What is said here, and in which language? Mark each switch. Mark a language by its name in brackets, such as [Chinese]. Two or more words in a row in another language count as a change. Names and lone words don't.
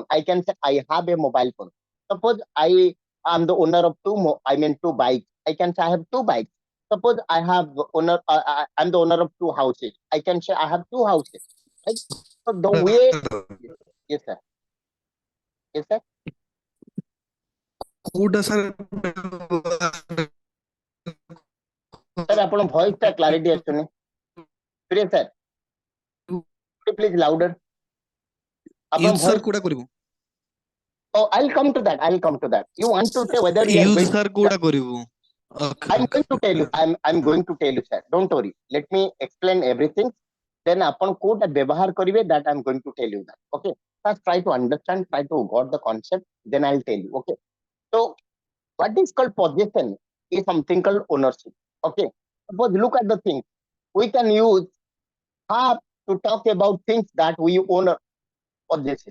[English] I can say I have a mobile phone. Suppose I am the owner of two bikes. I can say I have two bikes. Suppose I have I'm the owner of two houses. I can say I have two houses. Right? So the way, yes sir, yes sir. [Odia] କୋଉଟା ସାର୍ Sir, ଆପଣ voice ଟା clarity ଆସୁନି. [English] Priya sir, please louder. [Odia] ଆପଣ [English] use sir voice. [Odia] କୋଉଟା କରିବୁ [English] Oh, I'll come to that. I'll come to that. You want to say whether we are ୟୁଜ going. [Odia] ସାର୍ କୋଉଟା କରିବୁ ଓକେ [English] I'm ଓକେ going to tell you. I'm going to tell you, sir. Don't worry. Let me explain everything. Then upon quote [Odia] ବ୍ୟବହାର କରିବେ [English] that I'm going to tell you that. Okay. First, try to understand. Try to got the concept. Then I'll tell you. Okay. So, what is called possession is something called ownership. Okay. Suppose look at the thing. We can use have to talk about things that we own or possess.